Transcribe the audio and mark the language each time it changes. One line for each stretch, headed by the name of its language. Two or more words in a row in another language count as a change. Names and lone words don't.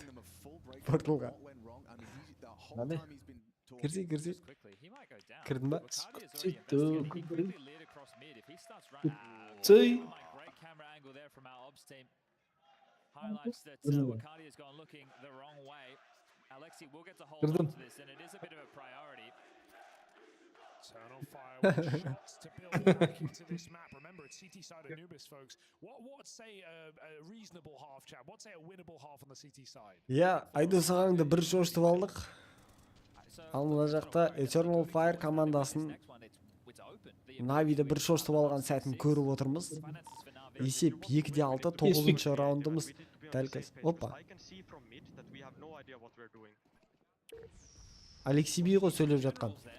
Kazakh: Порталға. Кірсе. Кірдің ба? Кірдім.
English: Eternal fire with shots to build back into this map. Remember, it's CT side Anubis, folks. What's say a reasonable half, Chad? What's say a winnable half on the CT side? Yeah,
Kazakh: Айдос ағаңды бір шошытып алдық. Ал мына жақта Eternal Fire командасын NAVI'ді бір шошытып алған сәтін көріп отырмыз. Есеп 2-6, 9-шы раундымыз дәл қазір. Опа. Алексей би ғой сөйлеп жатқан.